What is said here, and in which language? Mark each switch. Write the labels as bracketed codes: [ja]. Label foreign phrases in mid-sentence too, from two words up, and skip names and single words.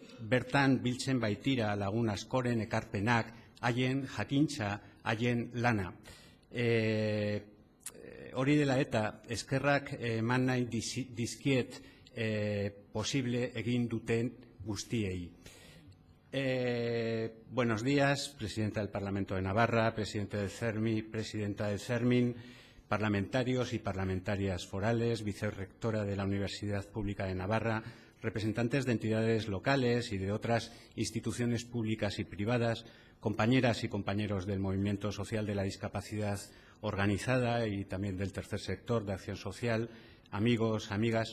[eu] bertan biltzen baitira lagun askoren ekarpenak, haien jakintza, haien lana. Hori dela eta eskerrak eman nahi dizkiet posible egin duten guztiei. [es] Buenos días, presidenta del Parlamento de Navarra, presidente del CERMI, presidenta del CERMIN, parlamentarios y parlamentarias forales, vicerrectora de la Universidad Pública de Navarra, representantes de entidades locales y de otras instituciones públicas y privadas, compañeras y compañeros del movimiento social de la discapacidad organizada y también del tercer sector de acción social, amigos, amigas.